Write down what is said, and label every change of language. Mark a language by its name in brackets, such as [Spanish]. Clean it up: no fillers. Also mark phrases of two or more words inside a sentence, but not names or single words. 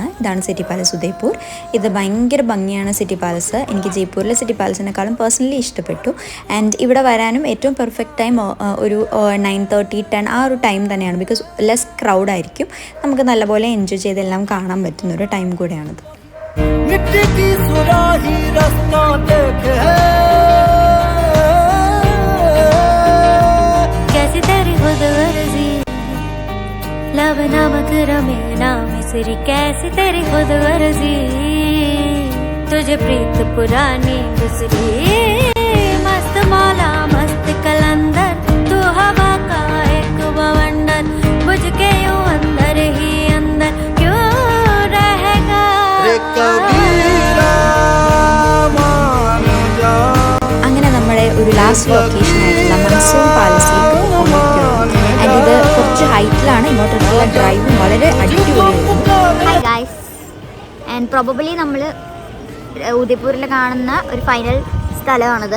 [Malayalam] ഇതാണ് സിറ്റി പാലസ് ഉദയ്പൂർ. ഇത് ഭയങ്കര ഭംഗിയാണ് സിറ്റി പാലസ്. എനിക്ക് ജയ്പൂരിലെ സിറ്റി പാലസിനേക്കാളും പേഴ്സണലി ഇഷ്ടപ്പെട്ടു. ആൻഡ് ഇവിടെ വരാനും ഏറ്റവും [English] perfect time [Malayalam] ഒരു 9:30, 10 ആ ഒരു ടൈം തന്നെയാണ്. [English] because less crowd [Malayalam] ആയിരിക്കും. നമുക്ക് നല്ലപോലെ എൻജോയ് ചെയ്തെല്ലാം കാണാൻ പറ്റുന്ന ഒരു ടൈം കൂടെയാണിത്. [Hindi] लब नमक रमे ना मिसरी कैसी तेरी खुद वर्जी, तुझे प्रीत पुरानी दूसरी, मस्त मौला मस्त कलंदर, तू हवा का एक बवंडर, बुझ के यूं अंदर ही अंदर क्यों रहेगा रे कबीरा मान जा. [Malayalam] അങ്ങനെ നമ്മുടെ ഒരു [English] last location [Malayalam] ആയിട്ടുള്ള മൺസൂൺ പാലസിലേക്ക് പോകാൻ. ആൻഡ് ഇത് കുറച്ച് ഹൈറ്റിലാണ്. ഇങ്ങോട്ടുള്ള ഡ്രൈവും വളരെ അടിപൊളിയായിരുന്നു. [English] Hi guys, and probably [Malayalam] നമ്മൾ ഉദയ്പൂരിൽ കാണുന്ന ഒരു ഫൈനൽ സ്ഥലമാണിത്.